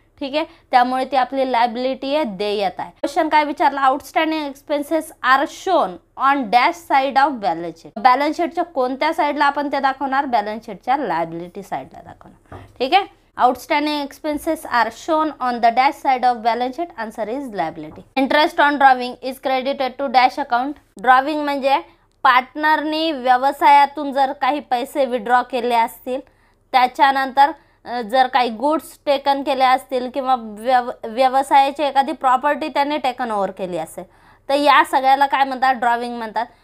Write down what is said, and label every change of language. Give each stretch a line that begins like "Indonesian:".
Marathi: ठीक आहे, त्यामुळे ती आपली लायबिलिटी आहे, देयता आहे. क्वेश्चन काय विचारला,
English: Outstanding expenses are shown on dash side of balance sheet.
Marathi: Balance शीटच्या कोणत्या साईडला आपण ते दाखवणार, बॅलन्स शीटच्या लायबिलिटी साईडला दाखवणार. ठीक आहे,
English: Outstanding expenses are shown on the dash side of balance sheet, answer is liability. Interest on drawing is credited to dash account.
Marathi: Drawing म्हणजे पार्टनरनी व्यवसायातून जर काही पैसे विड्रॉ केले असतील, त्याच्यानंतर जर काही गुड्स टेकन केले असतील किंवा व्यवसायाची एखादी प्रॉपर्टी त्यांनी टेकन ओव्हर केली असेल, तर या सगळ्याला काय म्हणतात, ड्रॉविंग म्हणतात.